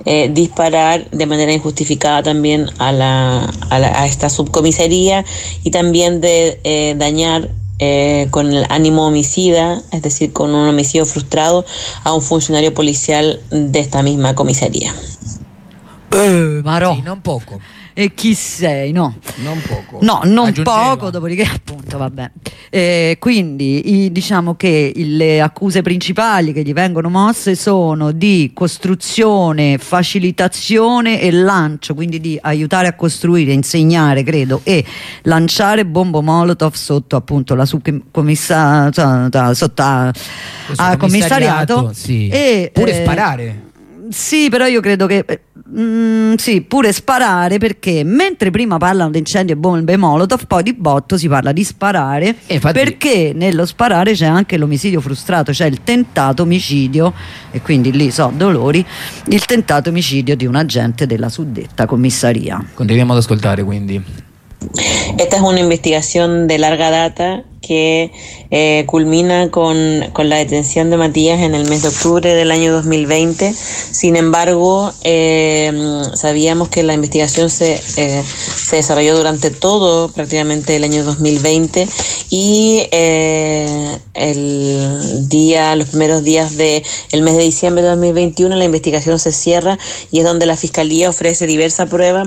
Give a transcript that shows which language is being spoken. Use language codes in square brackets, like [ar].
[es] disparar de manera injustificada también a esta subcomisaría, y también de dañar con el ánimo homicida, es decir, con un homicidio frustrado, a un funcionario policial de esta misma comisaría. [it] Marò. Sí, non poco. E chi sei, no? Non poco. No, non poco, dopodiché, appunto, vabbè. Quindi, diciamo che le accuse principali che gli vengono mosse sono di costruzione, facilitazione e lancio, quindi di aiutare a costruire, insegnare, credo, e lanciare bombo molotov sotto, appunto, la commissariato. Sì. E pure sparare. Sì, però io credo che sì, pure sparare, perché mentre prima parlano di incendio e bombe molotov, poi di botto si parla di sparare, infatti, perché nello sparare c'è anche l'omicidio frustrato, cioè il tentato omicidio, e quindi lì so dolori, il tentato omicidio di un agente della suddetta commissaria. Continuiamo ad ascoltare quindi. [es] Esta es una investigación de larga data que culmina con la detención de Matías en el mes de octubre del año 2020. Sin embargo, sabíamos que la investigación se desarrolló durante todo prácticamente el año 2020, y los primeros días del mes de diciembre de 2021 la investigación se cierra, y es donde la fiscalía ofrece diversa prueba.